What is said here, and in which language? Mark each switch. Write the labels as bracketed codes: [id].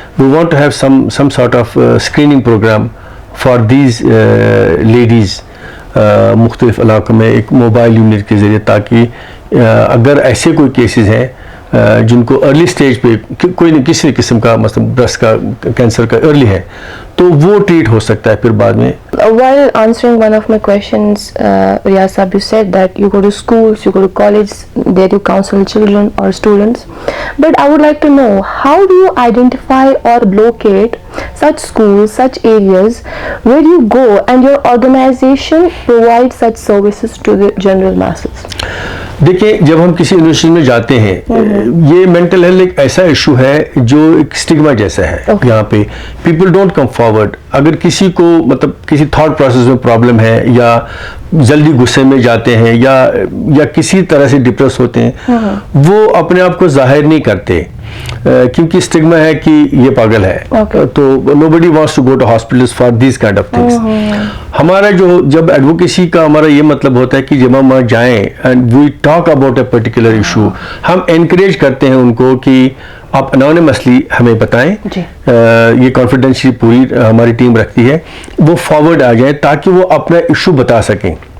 [en] we want to have some sort of screening program for these ladies [ur] مختلف علاقوں میں, ایک موبائل یونٹ کے ذریعے, تاکہ اگر ایسے کوئی کیسز ہیں جن کو ارلی سٹیج پہ کوئی نہ کسی قسم کا مثلا برسٹ کا کینسر کا ارلی ہے, تو وہ ٹریٹ ہو سکتا ہے پھر بعد میں. [en] While answering one of my questions, Riyaz Saab, you said that you go to schools, you go to college, there you counsel children or students. But I would like to know, how do you identify or locate such schools, such areas where you go and your organization provides such services to the general masses? [ur] دیکھیں, جب ہم کسی university میں جاتے ہیں, یہ mental health ایک ایسا ایشو ہے جو ایک اسٹگما جیسا ہے. یہاں پہ [en] People don't come forward. [ur] اگر کسی کو مطلب کسی تھاٹ پروسیس میں پرابلم ہے, یا جلدی غصے میں جاتے ہیں, یا کسی طرح سے ڈپریس ہوتے ہیں, وہ اپنے آپ کو ظاہر نہیں کرتے کیونکہ اسٹگما ہے کہ یہ پاگل ہے. [en] تو nobody wants to go to hospitals for these kind of things. [ur] ہمارا جب ایڈوکیسی کا ہمارا یہ مطلب ہوتا ہے کہ جب ہم وہاں جائیں [en] and we talk about a particular issue, [ur] ہم انکریج کرتے ہیں ان کو کہ آپ انونیمسلی ہمیں بتائیں, یہ کانفیڈینشیل پوری ہماری ٹیم رکھتی ہے, وہ فارورڈ آ جائیں تاکہ وہ اپنا ایشو بتا سکیں.